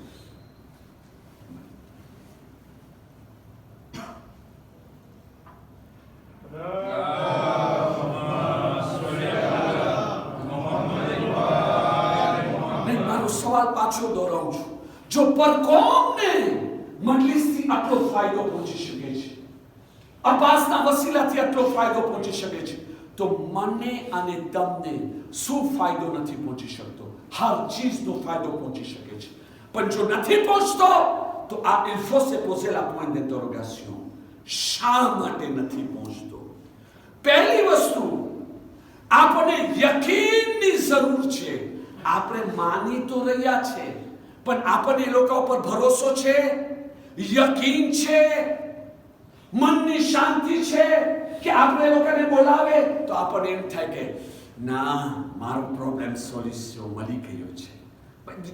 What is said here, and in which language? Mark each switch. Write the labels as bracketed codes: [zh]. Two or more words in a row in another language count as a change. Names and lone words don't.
[gu] સવાલ પાછો દોહરાવું છું, જો પરકોમને મજલિસથી આટલો ફાયદો પહોંચી શકે છે, અબ્બાસના વસીલાથી આટલો ફાયદો પહોંચી શકે છે, તો મને અને તમને શું ફાયદો નથી પહોંચી શકતો? હર ચીજનો ફાયદો પહોંચી શકે છે. પણ જો નથી પહોંચતો તો આ [fr] il faut se poser la point d'interrogation, [gu] શા માટે નથી પહોંચતો? પહેલી વસ્તુ, આપણે યકીનની જરૂર છે. આપણે માની તો રહ્યા છે પણ આપણને એ લોકો ઉપર ભરોસો છે, યકીન છે, મનની શાંતિ છે કે આપણે લોકોને બોલાવે તો આપણને એમ થાય કે ના મારો [en] problem solution [gu] મળી ગયો છે.